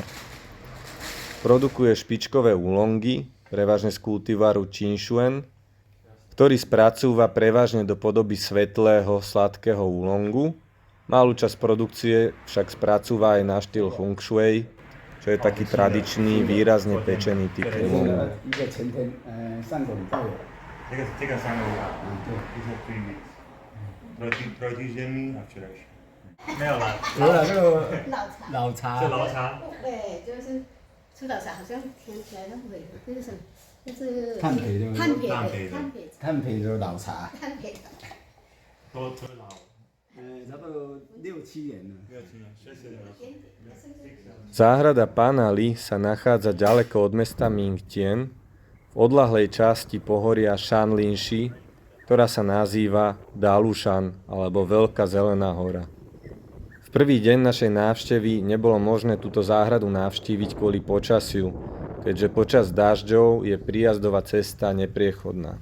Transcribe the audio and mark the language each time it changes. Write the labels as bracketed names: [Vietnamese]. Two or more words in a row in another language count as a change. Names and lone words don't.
[Slovak] Produkuje špičkové úlongy, prevažne z kultivaru Qinxuan, ktorý spracúva prevažne do podoby svetlého, sladkého úlongu. Malú časť produkcie však spracúva aj na štýl Feng Shui, čo je taký tradičný, výrazne pečený typ úlongu. [Chinese] 这个3个月，这是 3 weeks。 [English] tradition after [Chinese] 没有了，有了这个老茶，老茶，这老茶，对，就是吃老茶，好像甜起来那味，就是什么，就是炭焙对不对炭焙炭焙的炭焙就是老茶，炭焙的。都老，差不多6-7年了。 [Slovak] Záhrada pána Li sa nachádza ďaleko od mesta Mingtien, v odľahlej časti pohoria Shanlinshi, ktorá sa nazýva Dalushan alebo Veľká zelená hora. V prvý deň našej návštevy nebolo možné túto záhradu navštíviť kvôli počasiu, keďže počas dažďov je príjazdová cesta nepriechodná.